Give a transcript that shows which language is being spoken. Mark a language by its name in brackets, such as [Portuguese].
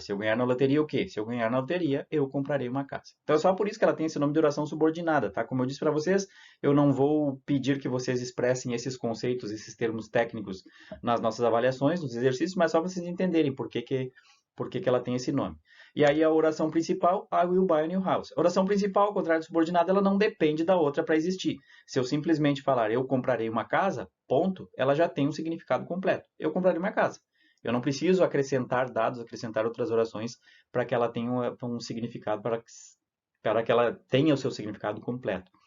[Portuguese] Se eu ganhar na loteria, o quê? Se eu ganhar na loteria, eu comprarei uma casa. Então, é só por isso que ela tem esse nome de oração subordinada, tá? Como eu disse para vocês, eu não vou pedir que vocês expressem esses conceitos, esses termos técnicos nas nossas avaliações, nos exercícios, mas só para vocês entenderem por que ela tem esse nome. E aí, a oração principal, [English] I will buy a new house. [Portuguese] A oração principal, ao contrário de subordinada, ela não depende da outra para existir. Se eu simplesmente falar, eu comprarei uma casa, ponto, ela já tem um significado completo. Eu comprarei uma casa. Eu não preciso acrescentar dados, acrescentar outras orações para que ela tenha um significado, para que ela tenha o seu significado completo.